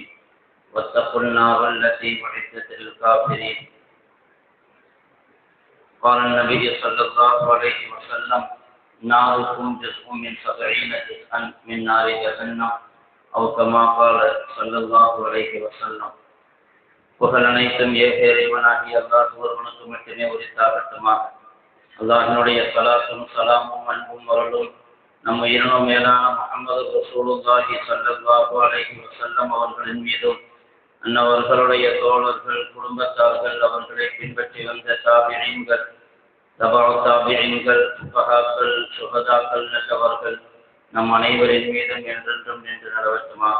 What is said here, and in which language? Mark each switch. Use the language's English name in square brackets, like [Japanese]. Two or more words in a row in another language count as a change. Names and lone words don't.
[Arabic] واتقوا النار التي أعدت للكافرين. قال النبي صلى الله عليه وسلم: ناركم جزء من 70 جزءا من نار جهنم، أو كما قال صلى الله عليه وسلم. [Tamil] புகழ் அனைத்தும் இறைவனாகிய அல்லாஹ் ஒருவனுக்கு மட்டுமே உரித்தாகட்டுமாக. அல்லாஹ்வினுடைய ஸலாத்தும் ஸலாமும் அன்பும் அருளும் நம்ம உயிரினும் மேலான முஹம்மது [Arabic] رسول الله صلى الله عليه وسلم [Tamil] அவர்களின் மீதும், அன்னவர்களுடைய தோழர்கள், குடும்பத்தார்கள், அவர்களை பின்பற்றி வந்த தாபிஈன்கள், தபஉ தாபிஈன்கள், ஃபுகஹாக்கள், சுஹதாக்கள் நல்லவர்கள் நம் அனைவரின் மீதும் என்றென்றும் நின்று நடவட்டுமாக.